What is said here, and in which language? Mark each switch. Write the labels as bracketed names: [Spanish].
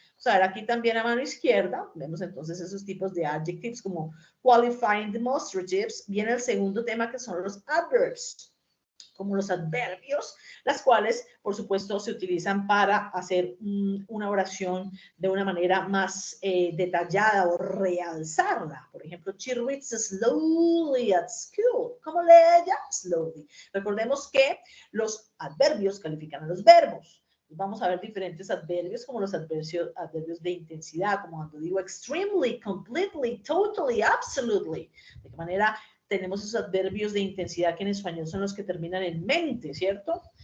[Spanish] Vamos a ver aquí también a mano izquierda, vemos entonces esos tipos de adjectives como qualifying demonstratives. Viene el segundo tema que son los adverbs, como los adverbios, las cuales, por supuesto, se utilizan para hacer una oración de una manera más detallada o realzarla. Por ejemplo, [English] she reads slowly at school. [Spanish] ¿Cómo lee ella? Slowly. Recordemos que los adverbios califican a los verbos. Vamos a ver diferentes adverbios, como los adverbios de intensidad, como cuando digo extremely, completely, totally, absolutely. De qué manera tenemos esos adverbios de intensidad que en español son los que terminan en mente, ¿cierto?